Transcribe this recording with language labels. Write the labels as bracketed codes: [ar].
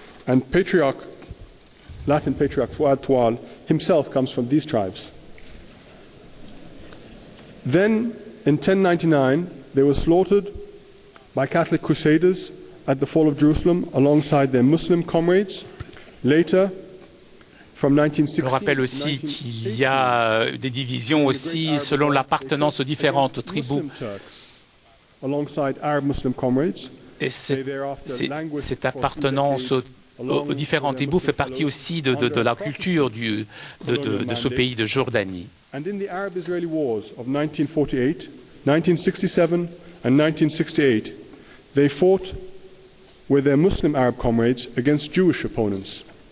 [en] And Latin patriarch Fuad Tuwal himself comes from these tribes. Then, in 1099, they were slaughtered by Catholic crusaders at the fall of Jerusalem alongside their Muslim comrades. Later, from 1916 [fr] Je rappelle aussi qu'il y a des divisions aussi selon l'appartenance aux différentes tribus. [en] Alongside Arab Muslim comrades. [fr] Et cette appartenance aux différentes tribus fait partie aussi de la culture de ce pays de Jordanie. [en] And in the Arab-Israeli wars of 1948, 1967 and 1968, they fought with their Muslim Arab comrades against Jewish opponents.